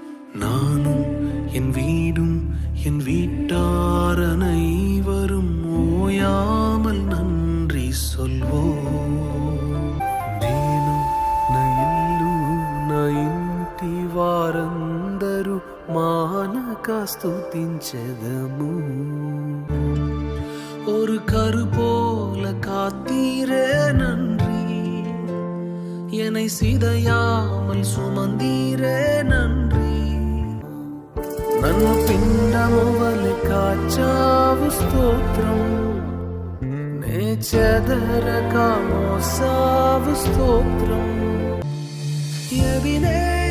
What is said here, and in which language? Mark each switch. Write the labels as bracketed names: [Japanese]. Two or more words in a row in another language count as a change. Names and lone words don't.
[Tamil] நானும் என் வீடும் என் வீட்டார் அனைவரும் ஓயாமல் நன்றி சொல்வோம். [Telugu] నేను నా ఇల్లు నా ఇంటి వారందరూ మానక స్తుతించెదము. [Tamil] ஒரு கரு போல காத்தீரே நன்றி, என்னை சிதையாமல் சுமந்தீரே நன்றி. [Telugu] నన్ను పిండము వలె కాచావు స్తోత్రం, నే చెదరక మోసావు స్తోత్రం. ఎవినే